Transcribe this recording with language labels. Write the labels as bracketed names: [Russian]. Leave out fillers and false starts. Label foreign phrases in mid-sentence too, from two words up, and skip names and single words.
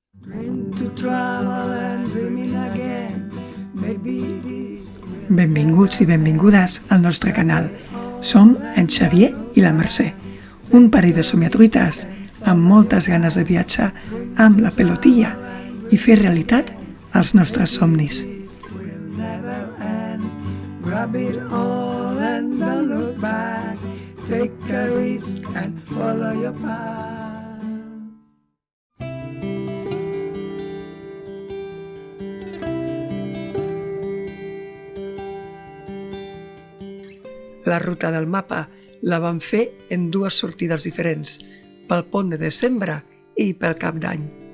[Catalan] Benvinguts i benvingudes al nostre canal. Som en Xavier i la Mercè, un parell de somiatruites amb moltes ganes de viatjar amb la pelotilla i fer realitat els nostres somnis. [English] Grab it all and don't look back. Take a risk and follow your path. [Catalan] La ruta del mapa la vam fer en dues sortides diferents, pel pont de desembre i pel cap d'any.